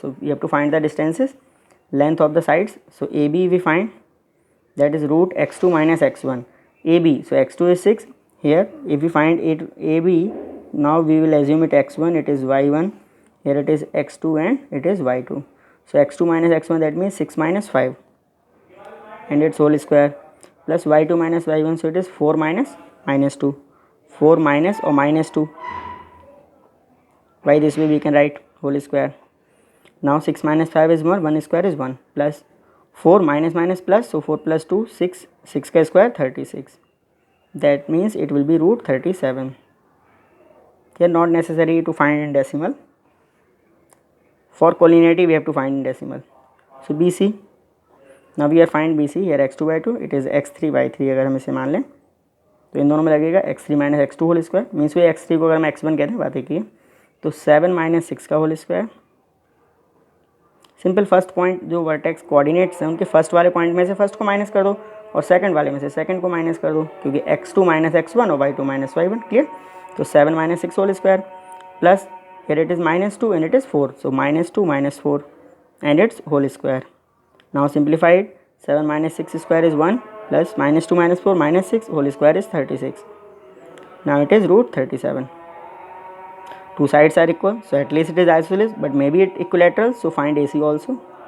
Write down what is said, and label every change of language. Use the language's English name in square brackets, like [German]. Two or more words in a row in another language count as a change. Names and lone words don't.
[English] So we have to find the distances, length of the sides. So AB we find, that is root x2 minus x1. AB, so x2 is 6. Here if we find it AB, now we will assume it x1, it is y1, here it is x2 and it is y2. So x2 minus x1, that means 6 minus 5 and its whole square, plus y2 minus y1, so it is 4 minus minus 2, 4 minus or minus 2. By this way we can write whole square. Now 6 minus 5 is 1 square is 1, plus 4 minus minus plus, so 4 plus 2 6, 6 ka square 36, that means it will be root 37. Here not necessary to find in decimal, for collinearity we have to find in decimal. So BC, now we are find BC, here x2 by 2, it is x3 by 3 [Hindi] अगर हम इसे मान लें तो इन दोनों में लगेगा x3 [English] minus x2 whole square, [Hindi] मीन्स वो x3 को अगर हम x1 कहते हैं बात एक ही, तो 7 माइनस 6 का [English] whole square. simple first point [Hindi] जो [English] vertex coordinates [Hindi] हैं उनके फर्स्ट वाले पॉइंट में से फर्स्ट को माइनस कर दो और सेकंड वाले में से सेकंड को माइनस कर दो, क्योंकि x2 माइनस x1 और y2 माइनस y1, क्लियर। [English] तो 7 minus 6 whole square plus here it is minus 2 and it is 4, so minus 2 minus 4 and its whole square. Now simplify it, 7 minus 6 square is 1 plus minus 2 minus 4 minus 6 whole square is 36. Now it is root 37. Two sides are equal, so at least it is isosceles, but maybe it equilateral, so find AC also.